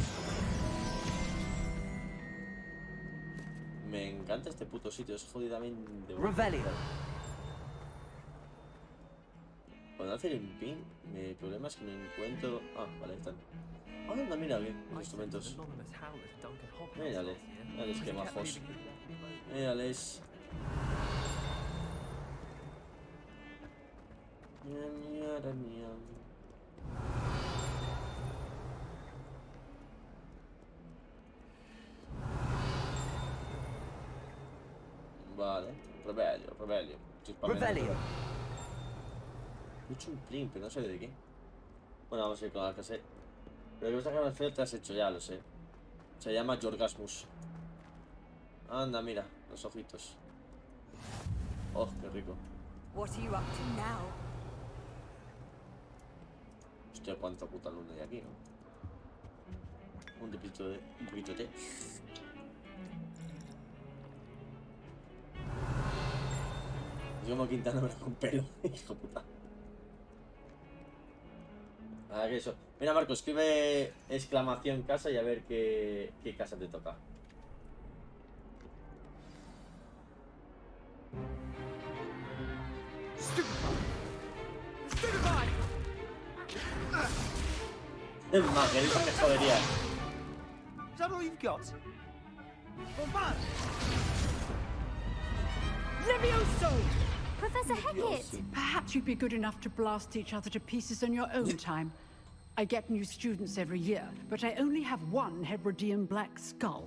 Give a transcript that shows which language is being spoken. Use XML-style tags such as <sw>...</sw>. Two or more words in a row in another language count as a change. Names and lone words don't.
<es>Me encanta este puto sitio, es jodidamente bueno. Revelio. Cuando hace el ping, mi problema es que me encuentro... Ah, vale, están. Ah, anda, mira bien, los instrumentos. Mírale, mírales qué majos. Mírales. Vale, Revelio. Revelio. He hecho un pling, pero no sé de qué. Bueno, vamos a ir con la que sé. Pero que esta cara feo te has hecho ya, lo sé. Se llama Jorgasmus. Anda, mira, los ojitos. Oh, qué rico.</es> <en>What are you up to now?</en> <es>Hostia, cuánta puta luna hay aquí, ¿no? Un poquito de té. Es como Quintana con pelo, hijo puta. Ah, que eso. Mira, Marco, escribe exclamación casa y a ver qué casa te toca. Es más, que dice que jodería.</es> <en>Is that all you've got? Levioso! Professor Hecat! Perhaps you'd be good enough to blast each other to pieces in your own time. I get new students every year, but I only have one Hebridean black skull.</en>